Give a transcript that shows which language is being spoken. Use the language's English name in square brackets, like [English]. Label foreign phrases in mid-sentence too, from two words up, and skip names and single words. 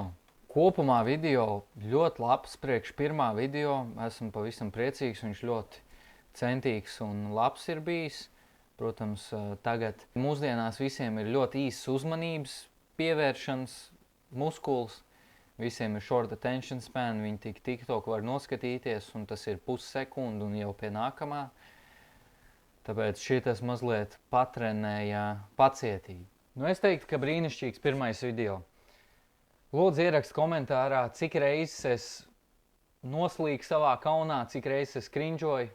[Latvian] Kopumā video ļoti labs priekš pirmā video. Esmu pavisam priecīgs, viņš ļoti centīgs un labs ir bijis. Protams, tagad mūsdienās visiem ir ļoti īsas uzmanības pievēršanas muskuls. Visiem ir [English] short attention span, [Latvian] viņi tik TikTok var noskatīties, un tas ir pussekunda un jau pie nākamā. Tāpēc šitas mazliet patrenēja pacietību. Nu, es teiktu, ka brīnišķīgs pirmais video. Lūdzu, ierakst komentārā, cik reizes es noslīgu savā kaunā, cik reizes es krinžoju.